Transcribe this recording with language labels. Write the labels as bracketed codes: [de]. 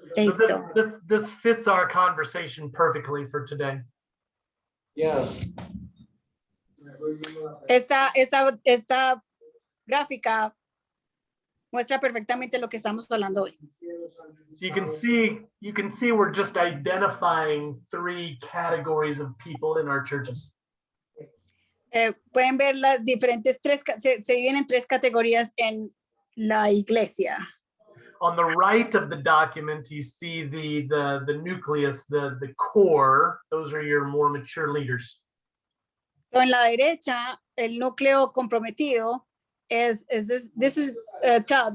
[en] So this fits our conversation perfectly for today. Yeah. [es] Esta gráfica muestra perfectamente lo que estamos hablando hoy. [en] So you can see we're just identifying 3 categories of people in our churches. [es] Pueden ver las diferentes se dividen en 3 categorías en la iglesia. [en] On the right of the document, you see the nucleus, the core. Those are your more mature leaders. [es] So en la derecha, el núcleo comprometido [en] this is Todd.